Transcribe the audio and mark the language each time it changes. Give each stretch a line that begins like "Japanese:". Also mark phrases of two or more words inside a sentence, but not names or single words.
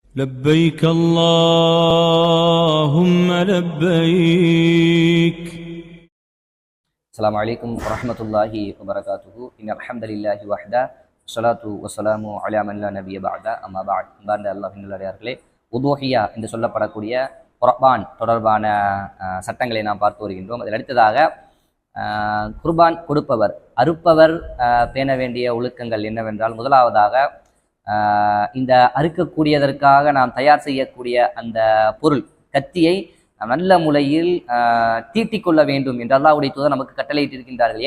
Arabic: لبيك اللهم لبيك. السلام عليكم ورحمة الله وبركاته. إن الحمد لله وحده والصلاة والسلام على من لا نبي بعد أما بعد.
Tamil: அன்பார்ந்த அல்லாஹ்வின் நல்லடியார்களே, உதுஹியா என்று சொல்லப்படக்கூடிய குர்பான் தொடர்பான சட்டங்களை நாம் பார்த்து வருகின்றோம். அதில் அடுத்ததாக குர்பான் கொடுப்பவர் அறுப்பவர் பேண வேண்டிய ஒழுக்கங்கள் என்னவென்றால், முதலாவதாக இந்த அறுக்கக்கூடியதற்காக நாம் தயார் செய்யக்கூடிய அந்த பொருள் கத்தியை நல்ல முறையில் தீட்டிக் கொள்ள வேண்டும் என்று அல்லாஹ்வுடைய தூதர் நமக்கு கட்டளையிட்டிருக்கின்றார்கள்.